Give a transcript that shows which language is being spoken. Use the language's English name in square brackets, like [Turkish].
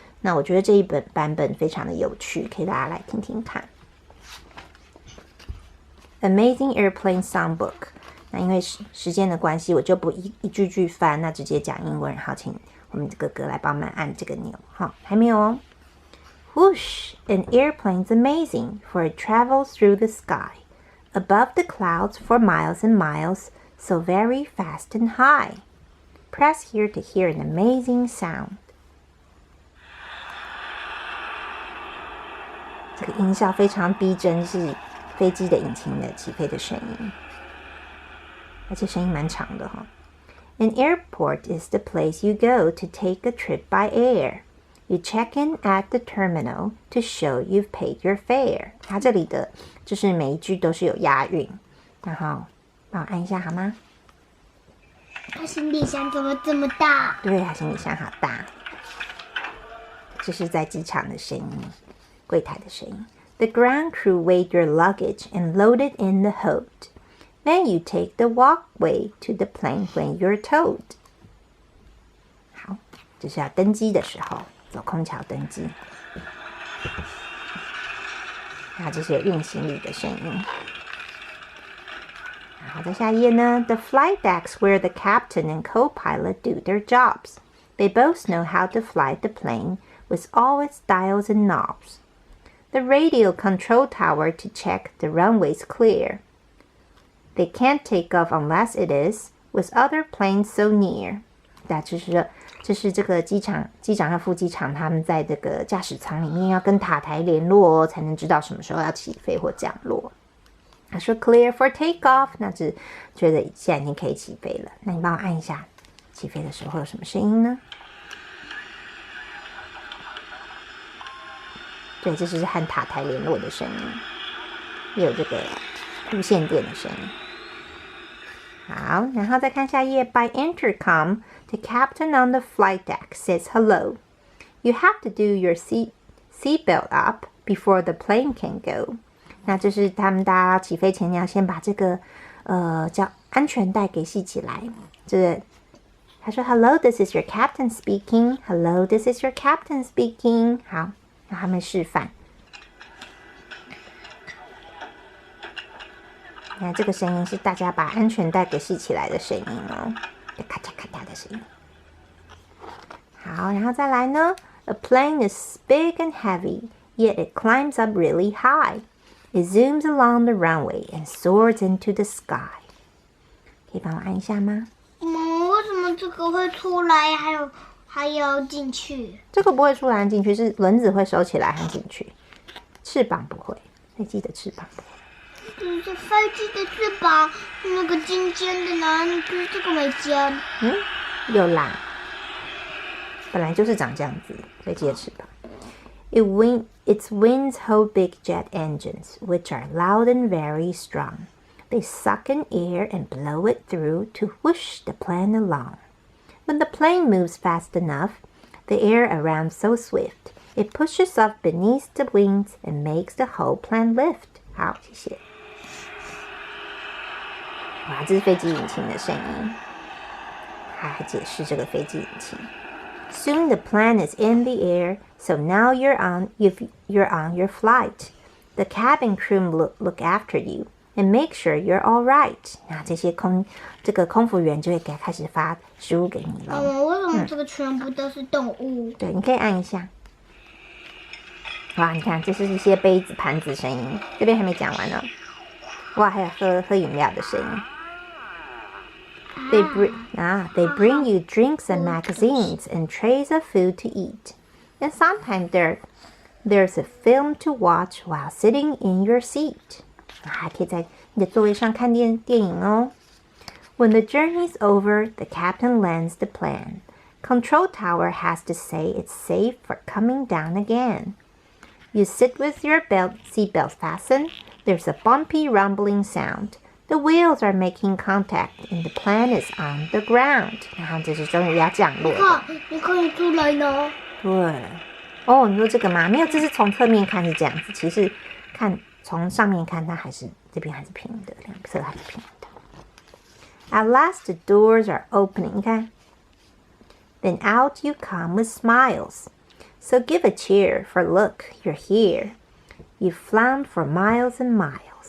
[Chinese] 那我觉得这一本版本非常的有趣，可以大家来听听看。 [English] Amazing Airplane Soundbook。 [Chinese] 那因为时间的关系，我就不一句句翻，那直接讲英文。好，请我们的哥哥来帮忙按这个钮。好，还没有哦。 [English] Whoosh! An airplane's amazing, for it travels through the sky, above the clouds for miles and miles, so very fast and high. Press here to hear an amazing sound. [Chinese] 这个音效非常逼真，是飞机的引擎的起飞的声音，而且声音蛮长的哈。 [English] An airport is the place you go to take a trip by air. You check in at the terminal to show you've paid your fare. [Chinese] 它这里的就是每一句都是有押韵，然后帮我按一下好吗？他行李箱怎么这么大？对，他行李箱好大。这是在机场的声音，柜台的声音。 [English] The ground crew weighed your luggage and loaded in the hold. Then you take the walkway to the plane when you're towed. [Chinese] 好，这是要登机的时候，走空桥登机。然后这是有运行李的声音。然后在下一页呢 [English] ，The flight deck's where the captain and co-pilot do their jobs. They both know how to fly the plane with all its dials and knobs. The radio control tower to check the runways clear. They can't take off unless it is with other planes so near. [Chinese] 这是这个机长和副机长他们在这个驾驶舱里面要跟塔台联络哦，才能知道什么时候要起飞或降落。他说 [English] clear for takeoff， [Chinese] 那是觉得现在已经可以起飞了。那你帮我按一下，起飞的时候会有什么声音呢？对，这是和塔台联络的声音，也有这个无线电的声音。好，然后再看下一页。 [English] By intercom, the captain on the flight deck says hello. You have to do your seatbelt up before the plane can go. [Chinese] 那就是他们大家起飞前，你要先把这个叫安全带给系起来。这个他说 [English] Hello, this is your captain speaking. Hello, this is your captain speaking. [Chinese] 好，让他们示范。你看这个声音是大家把安全带给系起来的声音哦，咔嚓咔嚓的声音。好，然后再来呢 [English] ，A plane is big and heavy, yet it climbs up really high. It zooms along the runway and soars into the sky. [Chinese] 可以帮我按一下吗？为什么这个会出来，还有进去？这个不会出来进去，是轮子会收起来和进去，翅膀不会，飞机的翅膀不会。就是飞机的翅膀，那个尖尖的哪里？就是这个没尖。有啦，本来就是长这样子，飞机的翅膀。 [English] Its wings hold big jet engines, which are loud and very strong. They suck in air and blow it through to whoosh the plane along. When the plane moves fast enough, the air around so swift, it pushes up beneath the wings and makes the whole plane lift. [Chinese] 好，谢谢。哇，这是飞机引擎的声音。还解释这个飞机引擎。 [English] Soon the plane is in the air, so now you're on your flight. The cabin crew look after you and make sure you're all right. [Chinese] 那这个空服员就会开始发食物给你了。为什么这个全部都是动物？对，你可以按一下。哇，你看，这是一些杯子、盘子声音。这边还没讲完呢。哇，还有喝饮料的声音。 [English] They bring you drinks and magazines and trays of food to eat. And sometimes there's a film to watch while sitting in your seat. [Chinese] 还可以在你的座位上看电影哦。 [English] When the journey's over, the captain lands the plane. Control tower has to say it's safe for coming down again. You sit with your seatbelt fastened. There's a bumpy rumbling sound. The wheels are making contact and the plane is on the ground. [Chinese] 然后这是终于要降落了。你可以出来呢。对。哦，你说这个吗？没有，这是从侧面看是这样子。其实看从上面看，它还是这边还是平的，两侧还是平的。 [English] At last, the doors are opening. [Chinese] 你看 [English] Then out you come with smiles. So give a cheer, for look, you're here. You've flown for miles and miles.